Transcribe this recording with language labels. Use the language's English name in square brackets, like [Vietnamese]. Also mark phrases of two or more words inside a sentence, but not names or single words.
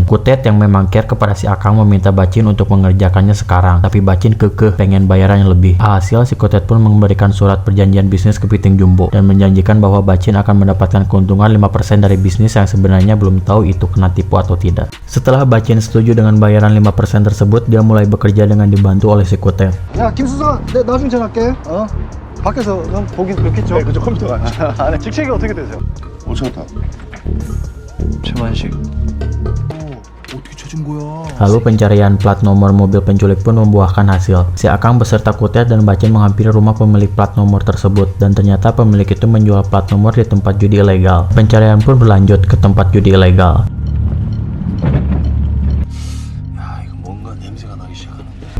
[Indonesian] Kutet yang memang care kepada si Akang meminta Bacin untuk mengerjakannya sekarang, tapi Bacin kekeh pengen bayaran yang lebih. Hasil si Kutet pun memberikan surat perjanjian bisnis ke Piting Jumbo dan menjanjikan bahwa Bacin akan mendapatkan keuntungan 5% dari bisnis yang sebenarnya belum tahu itu kena tipu atau tidak. Setelah Bacin setuju dengan bayaran 5% tersebut, dia mulai bekerja dengan dibantu oleh si Kutet. [Korean] 야 김수사 내 나중에 전화할게. 밖에서 형 보긴 그렇겠죠. 네, 그죠 컴퓨터가. 안에 직책이 어떻게 되세요? 오천타. 최만식. 어떻게 찾은 거야? [Indonesian] Lalu pencarian plat nomor mobil penculik pun membuahkan hasil. Si Akang beserta Kutet dan Bacin menghampiri rumah pemilik plat nomor tersebut dan ternyata pemilik itu menjual plat nomor di tempat judi ilegal. Pencarian pun berlanjut ke tempat judi ilegal. [Korean] 야, 이거 뭔가 냄새가 나기 시작하는데.